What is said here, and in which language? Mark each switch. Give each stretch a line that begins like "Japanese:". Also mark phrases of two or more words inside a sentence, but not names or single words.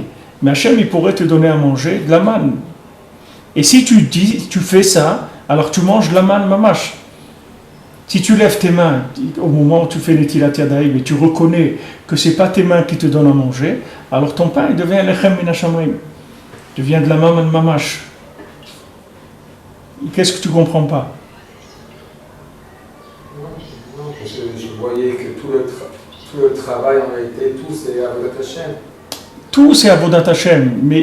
French: Mais Hachem, il pourrait te donner à manger de la manne. Et si tu fais ça, alors tu manges de la manne mamash. Si tu lèves tes mains au moment où tu fais
Hebrew: Netilat Yadayim
French: et tu reconnais que ce n'est pas tes mains qui te donnent à manger, alors ton pain il devient
Hebrew: lechem min hashamayim.
French: Il devient de la manne mamash. Qu'est-ce que tu ne comprends pas? Non, parce que je voyais que tout le travail en réalité, tout c'est
Hebrew: Avodat Hashem.
French: Tout c'est
Hebrew: Avodat Hashem,
French: mais